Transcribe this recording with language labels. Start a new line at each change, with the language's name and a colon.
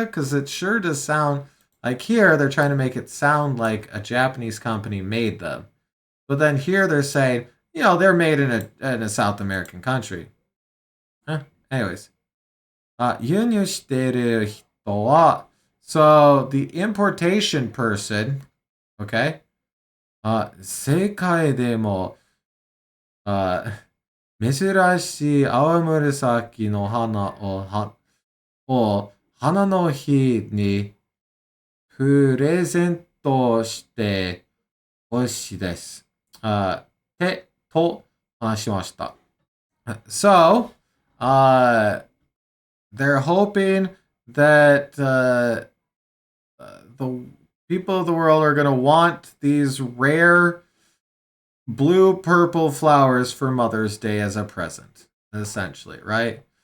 English: Because it sure does sound like here they're trying to make it sound like a Japanese company made them. But then here they're saying, they're made in a South American country. Anyways. 輸入してる人は so the importation person, okay?
Japanese: 世界でも、珍しい青紫の花を花の日にプレゼントしてほしいです。と話しました。
English: So, they're hoping that the people of the world are going to want these rare blue purple flowers for Mother's Day as a present, essentially, right?